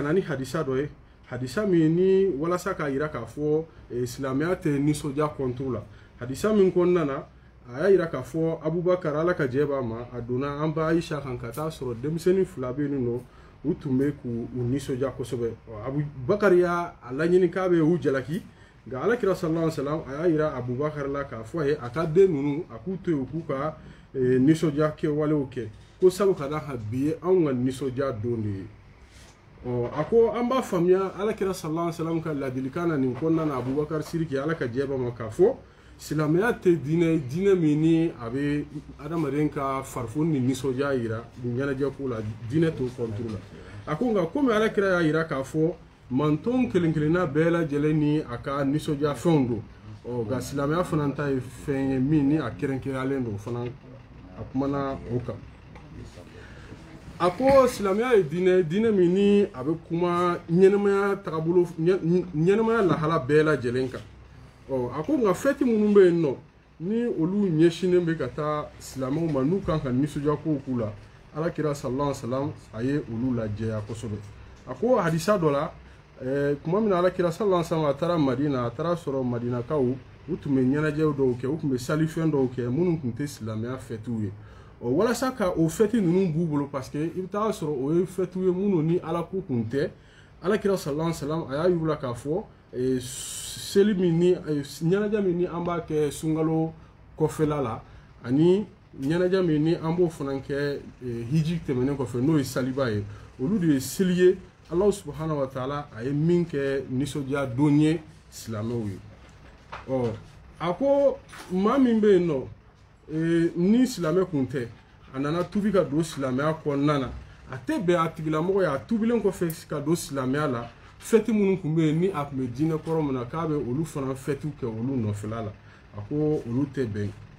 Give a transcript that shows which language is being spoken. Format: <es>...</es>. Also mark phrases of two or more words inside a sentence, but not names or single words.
<bm>na ni hadisa dɔ ye hadisa min ni walasa k'a yira k'a fɔ silamɛya tɛ nisɔndiya kɔnturu la hadisa min kɔnɔna na a y'a yira k'a fɔ Abubakar Ala ka jɛ b'a ma a donna an ba Ayisa kan ka taa sɔrɔ denmisɛnnin 2 bɛ yen nɔ u tun bɛ k'u nisɔndiya kosɛbɛ Abubakar y'a laɲini k'a bɛ u jalaki nka Alakira</bm> <ar>صلى الله عليه وسلم</ar> <bm>a y'a yira Abubakar la k'a fɔ a ye a ka den ninnu a k'u to yen u k'u ka nisɔndiya kɛwalew kɛ ko sabu ka d'a kan bi ye anw ka nisɔndiya don de ye a ko an b'a faamuya Alakira</bm> <ar>صلى الله عليه وسلم</ar> <bm>ka ladilikan na nin kɔnɔna na Abubakar Sidiki Ala ka jɛ b'a ma k'a fɔ silamɛya tɛ diinɛ min ni a bɛ adamaden ka farifoni ni nisɔndiya yira ɲɛnajɛ ko la diinɛ t'o kɔnturu la a ko nka komi Alakira y'a yira k'a fɔ manton kelen kelenna bɛɛ lajɛlen ni a ka nisɔndiya fɛnw don nka silamɛya fana ta ye fɛn ye min ni a kɛrɛnkɛrɛnyalen don fana a kumana o kan a ko silamɛya ye diinɛ min ni a bɛ kuma ɲɛnɛmaya tagabolo ɲɛnɛmaya lahala bɛɛ lajɛlen kan a ko nka fɛti minnu bɛ yen nɔ ni olu ɲɛsinnen bɛ ka taa silamɛw ma n'u kan ka nisɔndiya kow k'u la Alakira</bm> <ar>صلى الله عليه وسلم</ar> <bm>a ye olu lajɛya kosɛbɛ a ko hadisa dɔ la kuma min na Alakira</bm> <ar>صلى الله عليه وسلم</ar> <bm>a taara Madina a taara sɔrɔ Madinakaw u tun bɛ ɲɛnajɛw dɔw kɛ u tun bɛ salifɛn dɔw kɛ minnu tun tɛ silamɛya fɛtiw ye walasa ka o fɛti ninnu b'u bolo</bm> <fr>parce que</fr> <bm>i bɛ taa sɔrɔ o ye fɛtiw ye minnu ni Ala ko kun tɛ Alakira</bm> <ar>صلى الله عليه وسلم</ar> <bm>a y'a yir'u la k'a fɔ seli min ni ɲɛnajɛ min ni an b'a kɛ sunkalo kɔfɛla la ani ɲɛnajɛ min ni an b'o fana kɛ hiji tɛmɛnen kɔfɛ n'o ye saliba ye olu de ye seli ye Ala</bm> <ar>سبحانه وتعالى</ar> <bm>a ye min kɛ nisɔndiya don ye silamɛw ye a ko maa min bɛ yen nɔ ni silamɛ kun tɛ a nana tubi ka don silamɛya kɔnɔna na a tɛ bɛn a tigilamɔgɔ ye a tubilen kɔfɛ ka don silamɛya la fɛti minnu kun bɛ yen ni a kun bɛ diinɛ kɔrɔ min na k'a bɛ olu fana fɛtiw kɛ olu nɔfɛla la a ko olu tɛ bɛn</bm>